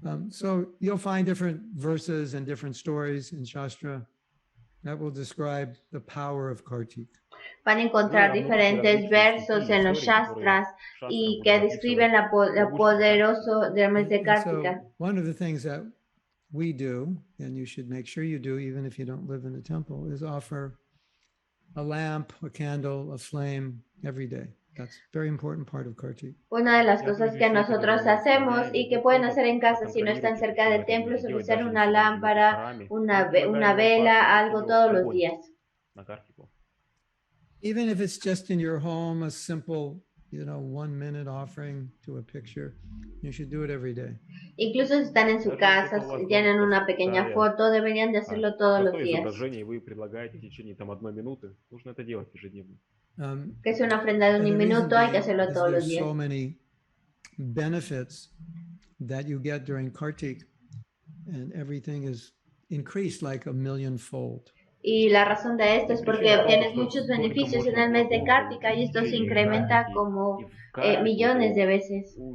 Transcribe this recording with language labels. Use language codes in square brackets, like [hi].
[en] So you'll find different verses and different stories in Shastra that will describe the power of Kartik. [es] Van a encontrar diferentes versos en los Shastras y que describen lo poderoso del mes de Kartika. [en] So one of the things that we do, and you should make sure you do, even if you don't live in a temple, is offer a lamp, a candle, a flame every day. That's a very important part of Kartik. [es] Una de las cosas que nosotros hacemos y que pueden hacer en casa si no están cerca del templo es ofrecer una lámpara, una vela, algo todos los días. [en] Even if it's just in your home, a simple, 1-minute offering to a picture. You should do it every day. [es] Incluso si están en su casa, si tienen una pequeña foto, deberían de hacerlo todos los días. Que es una ofrenda de un minuto, hay que hacerlo todos los días. [en] So many benefits that you get during Kartik, and everything is increased like a millionfold. [es] Y la razón de esto es porque obtienes muchos beneficios en el mes de Kartika y esto se incrementa como millones de veces.